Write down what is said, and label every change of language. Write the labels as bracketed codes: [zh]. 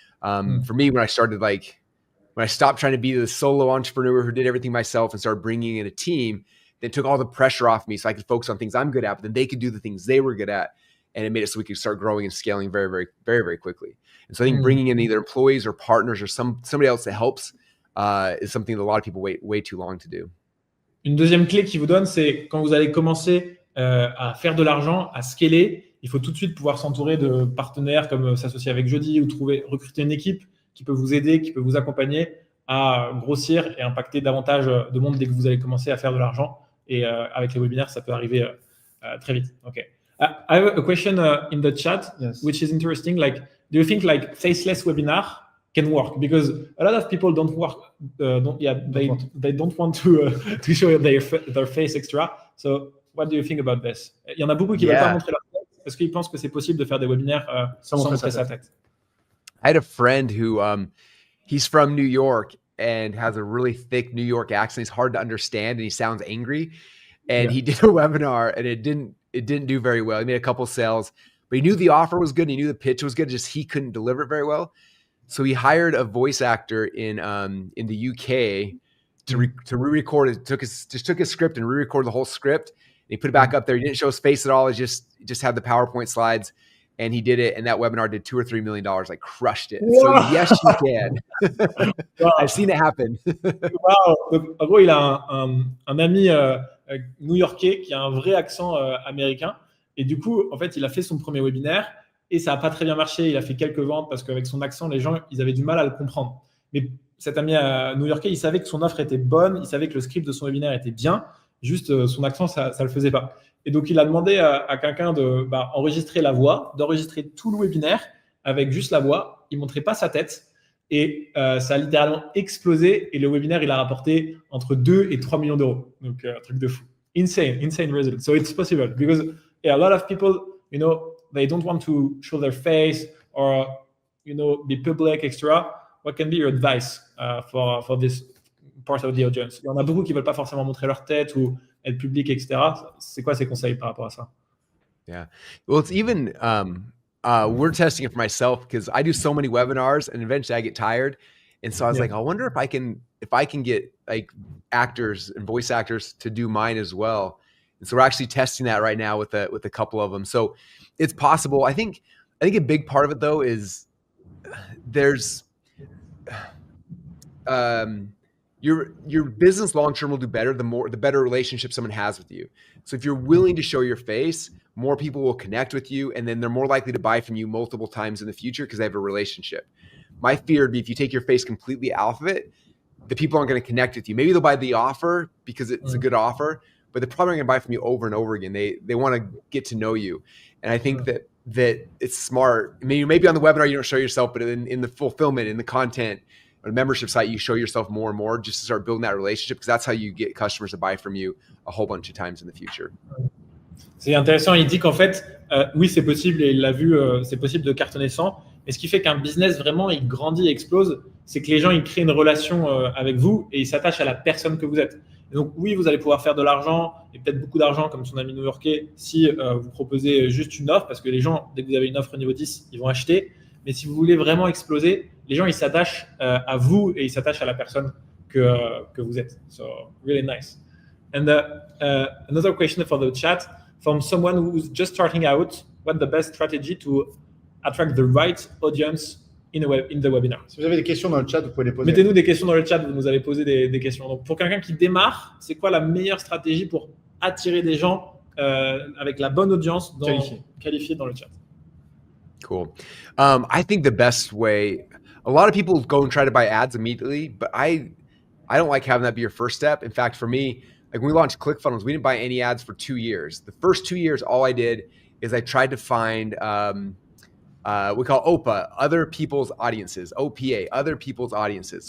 [en] For me, when I stopped trying to be the solo entrepreneur who did everything myself and started bringing in a team, that took all the pressure off me so I could focus on things I'm good at, but then they could do the things they were good at. And it made it so we could start growing and scaling very, very, very, very quickly. And so I think bringing in either employees or partners or somebody else that helps is something that a lot of people wait way too long to do. [fr] Une deuxième clé qu'il vous donne, c'est quand vous allez commencer à faire de l'argent, à scaler, il faut tout de suite pouvoir s'entourer de partenaires comme s'associer avec Jeudi ou recruter une équipe qui peut vous aider, qui peut vous accompagner à grossir et impacter davantage de monde dès que vous allez commencer à faire de l'argent. Et avec les webinaires, ça peut arriver très vite. [en] Okay. I have a question in the chat, which is interesting. Like, do you think like faceless webinar can work, because a lot of people don't work. They don't want to show their face extra. So what do you think about this? [fr] Il y en a beaucoup qui veulent pas montrer leur tête parce qu'ils pensent que c'est possible de faire des webinaires sans montrer sa tête. [en] I had a friend who he's from New York and has a really thick New York accent. He's hard to understand and he sounds angry. And he did a webinar and it didn't do very well. He made a couple sales, but he knew the offer was good. And he knew the pitch was good. Just he couldn't deliver it very well. So he hired a voice actor in the UK to re-record it. Took his script and re-recorded the whole script. And he put it back up there. He didn't show his face at all. He just had the PowerPoint slides. And he did it, and that webinar did $2 or $3 million, like crushed it. Wow. So yes, you can. Wow. I've seen it happen. Wow. [fr] Donc, en gros, il a un ami new-yorkais qui a un vrai accent américain. Et du coup, en fait, il a fait son premier webinaire et ça n'a pas très bien marché. Il a fait quelques ventes parce qu'avec son accent, les gens, ils avaient du mal à le comprendre. Mais cet ami new-yorkais, il savait que son offre était bonne, il savait que le script de son webinaire était bien. Juste, son accent, ça ne le faisait pas. Et donc, il a demandé à quelqu'un d'enregistrer la voix, d'enregistrer tout le webinaire avec juste la voix. Il ne montrait pas sa tête. Et ça a littéralement explosé. Et le webinaire, il a rapporté entre 2 et 3 millions d'euros. Donc, un truc de fou. [en] Insane result. So, it's possible. Because a lot of people, they don't want to show their face or, be public, etc. What can be your advice for this part of the audience? [fr] Il y en a beaucoup qui ne veulent pas forcément montrer leur tête ou être public, etc. C'est quoi ces conseils par rapport à ça? [en] Yeah. Well, it's even, we're testing it for myself because I do so many webinars and eventually I get tired. And so I was like, I wonder if I can get like actors and voice actors to do mine as well. And so we're actually testing that right now with a couple of them. So it's possible. I think a big part of it though is there's, your business long-term will do better the better relationship someone has with you. So if you're willing to show your face, more people will connect with you and then they're more likely to buy from you multiple times in the future because they have a relationship. My fear would be if you take your face completely out of it, the people aren't going to connect with you. Maybe they'll buy the offer because it's a good offer, but they're probably going to buy from you over and over again. They want to get to know you. And I think that it's smart. Maybe on the webinar you don't show yourself, but in the fulfillment, in the content, on a membership site, you show yourself more and more just to start building that relationship because that's how you get customers to buy from you a whole bunch of times in the future. [fr] C'est intéressant. Il dit qu'en fait, oui, c'est possible et il l'a vu, c'est possible de cartonner sans. Mais ce qui fait qu'un business vraiment, il grandit, il explose, c'est que les gens, ils créent une relation avec vous et ils s'attachent à la personne que vous êtes. Et donc, oui, vous allez pouvoir faire de l'argent et peut-être beaucoup d'argent comme son ami new-yorkais si vous proposez juste une offre parce que les gens, dès que vous avez une offre au niveau 10, ils vont acheter. Mais si vous voulez vraiment exploser, les gens, ils s'attachent à vous et ils s'attachent à la personne que vous êtes. [en] So, really nice. And another question for the chat, from someone who's just starting out, what's the best strategy to attract the right audience in the webinar? [fr] Si vous avez des questions dans le chat, vous pouvez les poser. Mettez-nous des questions dans le chat, vous nous avez posé des questions. Donc, pour quelqu'un qui démarre, c'est quoi la meilleure stratégie pour attirer des gens avec la bonne audience qualifiée dans le chat? [en] Cool. I think the best way, a lot of people go and try to buy ads immediately, but I don't like having that be your first step. In fact, for me, like when we launched ClickFunnels, we didn't buy any ads for 2 years. The first 2 years, all I did is I tried to find, we call OPA, other people's audiences, OPA, other people's audiences.